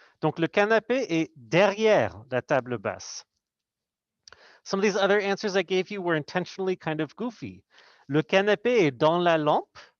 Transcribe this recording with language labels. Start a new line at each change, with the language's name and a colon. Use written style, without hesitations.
French: Donc le canapé est derrière la table basse.
English: Some of these other answers I gave you were intentionally kind of goofy.
French: Le canapé est dans la lampe.